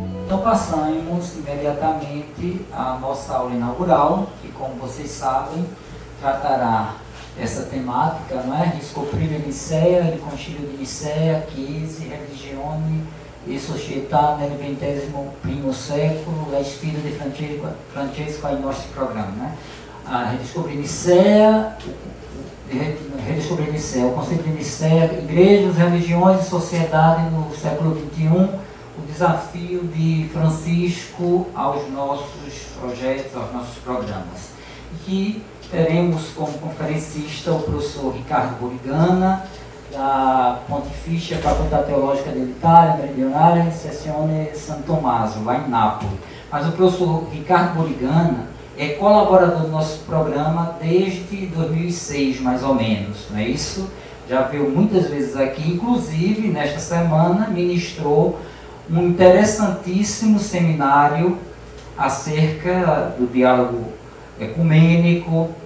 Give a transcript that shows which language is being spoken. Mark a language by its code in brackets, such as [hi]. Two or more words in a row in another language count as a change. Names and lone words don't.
[pt] Então passamos imediatamente à nossa aula inaugural, que, como vocês sabem, tratará essa temática, não é? [it] Riscoprire Nicea, il Concilio di Nicea, Chiesi, Religione e Società nel XX secolo, la sfida di Francesco ai nostri programmi, [pt] né? Redescobrir Nicea, o Concílio de Nicea, igrejas, religiões e sociedade no século XXI, o desafio de Francisco aos nossos projetos, aos nossos programas. E teremos como conferencista o professor Ricardo Burigana, da Pontificia Facoltà Teologica dell'Italia Meridionale, Sezione San Tommaso, lá em Nápoles. Mas o professor Ricardo Burigana é colaborador do nosso programa desde 2006, mais ou menos, não é isso? Já veio muitas vezes aqui, inclusive, nesta semana, ministrou um interessantíssimo seminário acerca do diálogo ecumênico